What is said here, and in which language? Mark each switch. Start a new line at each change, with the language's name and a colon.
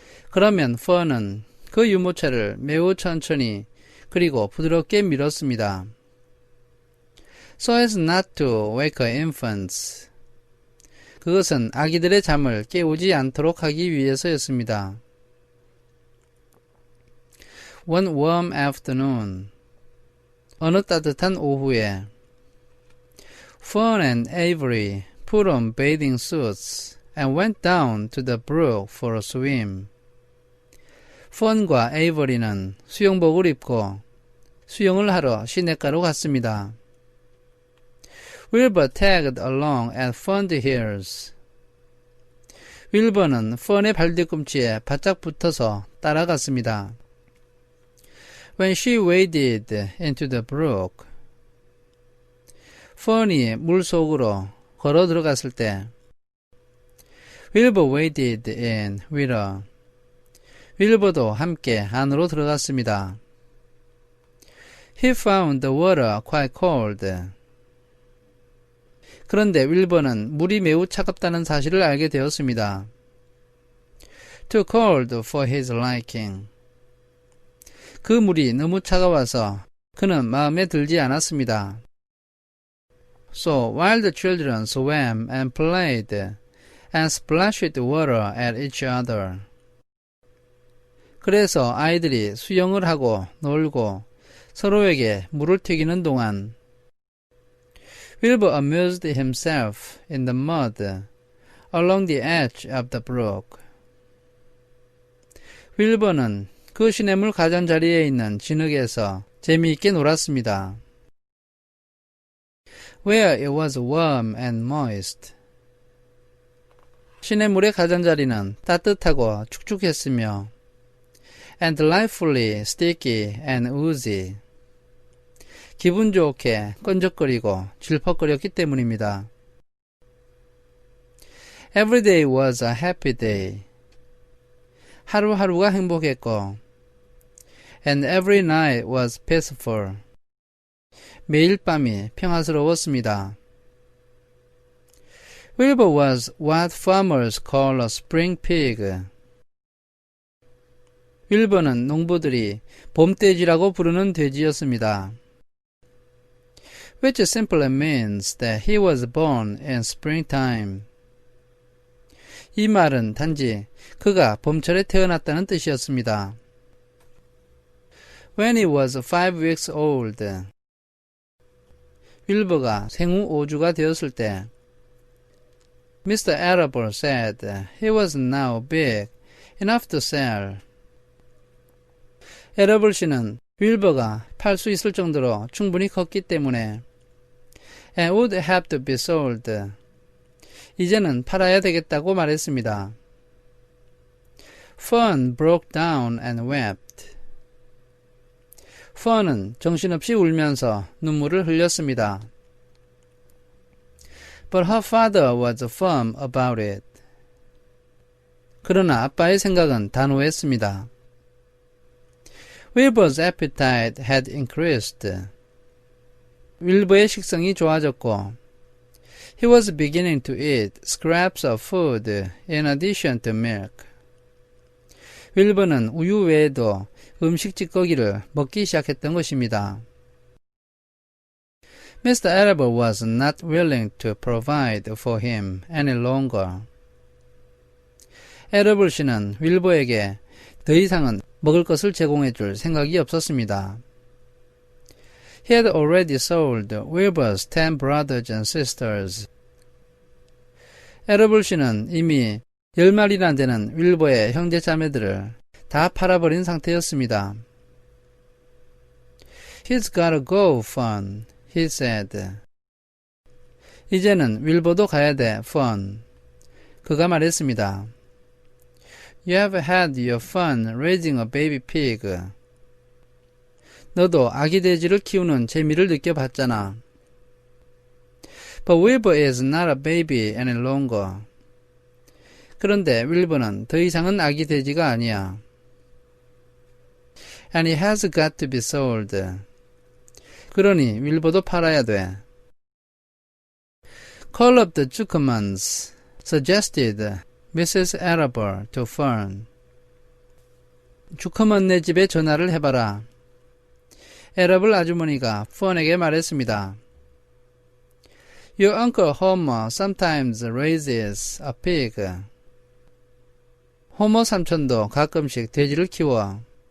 Korean: 그러면 펀은 그 유모차를 매우 천천히 그리고 부드럽게 밀었습니다.
English: So as not to wake her infants.
Korean: 그것은 아기들의 잠을 깨우지 않도록 하기 위해서였습니다.
English: One warm afternoon.
Korean: 어느 따뜻한 오후에
English: Fun and Avery put on bathing suits and went down to the brook for a swim.
Korean: 펀과 에이버리는 수영복을 입고 수영을 하러 시냇가로 갔습니다.
English: Wilbur tagged along at Fun's heels.
Korean: 윌버는 펀의 발뒤꿈치에 바짝 붙어서 따라갔습니다.
English: When she waded into the brook.
Korean: 펀이 물 속으로 걸어 들어갔을 때
English: Wilbur waded in with her.
Korean: 윌버도 함께 안으로 들어갔습니다.
English: He found the water quite cold.
Korean: 그런데 윌버는 물이 매우 차갑다는 사실을 알게 되었습니다.
English: Too cold for his liking.
Korean: 그 물이 너무 차가워서 그는 마음에 들지 않았습니다.
English: So while the children swam and played and splashed water at each other.
Korean: 그래서 아이들이 수영을 하고 놀고 서로에게 물을 튀기는 동안
English: Wilbur amused himself in the mud along the edge of the brook.
Korean: 윌버는 그 시냇물 가장자리에 있는 진흙에서 재미있게 놀았습니다.
English: Where it was warm and moist.
Korean: 시냇물의 가장자리는 따뜻하고 축축했으며
English: and delightfully sticky and oozy.
Korean: 기분 좋게 끈적거리고 질퍽거렸기 때문입니다.
English: Every day was a happy day.
Korean: 하루하루가 행복했고
English: and every night was peaceful.
Korean: 매일 밤이 평화스러웠습니다.
English: Wilbur was what farmers call a spring pig.
Korean: 윌버는 농부들이 봄돼지라고 부르는 돼지였습니다.
English: Which simply means that he was born in springtime.
Korean: 이 말은 단지 그가 봄철에 태어났다는 뜻이었습니다.
English: When he was 5 weeks old.
Korean: 윌버가 생후 5주가 되었을 때 Mr.
English: Arable said he was now big enough to sell.
Korean: 에러블 씨는 윌버가 팔 수 있을 정도로 충분히 컸기 때문에
English: and would have to be sold.
Korean: 이제는 팔아야 되겠다고 말했습니다.
English: Fun broke down and wept.
Korean: 펀은 정신없이 울면서 눈물을 흘렸습니다.
English: But her father was firm about it.
Korean: 그러나 아빠의 생각은 단호했습니다.
English: Wilbur's appetite had increased.
Korean: 윌버의 식성이 좋아졌고
English: He was beginning to eat scraps of food in addition to milk.
Korean: 윌버는 우유 외에도 음식 찌꺼기를 먹기 시작했던 것입니다.
English: Mr. Arable was not willing to provide for him any longer.
Korean: 에러블 씨는 윌버에게 더 이상은 먹을 것을 제공해 줄 생각이 없었습니다.
English: He had already sold Wilbur's 10 brothers and sisters.
Korean: 에러블 씨는 이미 10마리나 되는 윌버의 형제 자매들을 다 팔아버린 상태였습니다.
English: He's gotta go, Fun, he said.
Korean: 이제는 윌버도 가야 돼, Fun. 그가 말했습니다.
English: You have had your fun raising a baby pig.
Korean: 너도 아기 돼지를 키우는 재미를 느껴봤잖아.
English: But Wilbur is not a baby any longer.
Korean: 그런데 윌버는 더 이상은 아기 돼지가 아니야.
English: And he has got to be sold.
Korean: 그러니 윌버도 팔아야 돼.
English: Call up the Zuckermans, suggested Mrs. Arable to Fern.
Korean: 주커먼네 집에 전화를 해봐라. 에러블 아주머니가 펀에게 말했습니다.
English: Your uncle Homer sometimes raises a pig.
Korean: 호머 삼촌도 가끔씩 돼지를 키워.